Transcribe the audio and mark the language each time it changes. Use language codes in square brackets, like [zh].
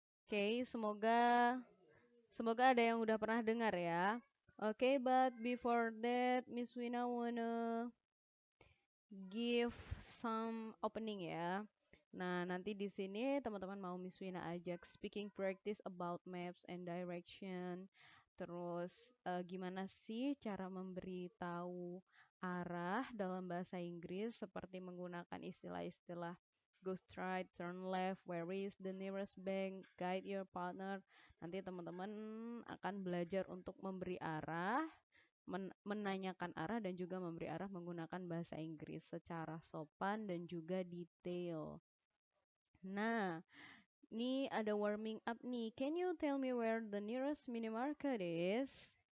[id] Oke, semoga ada yang udah pernah dengar ya. [en] Oke, but before that, Miss Wina wanna give some opening ya. [id] Nah, nanti di sini teman-teman mau Miss Wina ajak [en] speaking practice about maps and direction. [id] Terus gimana sih cara memberitahu arah dalam bahasa Inggris seperti menggunakan istilah-istilah [en] go straight, turn left, where is the nearest bank, guide your partner. [id] Nanti teman-teman akan belajar untuk memberi arah, menanyakan arah dan juga memberi arah menggunakan bahasa Inggris secara sopan dan juga detail. Nah, ini ada warming up nih. [en] Can you tell me where the nearest minimarket is?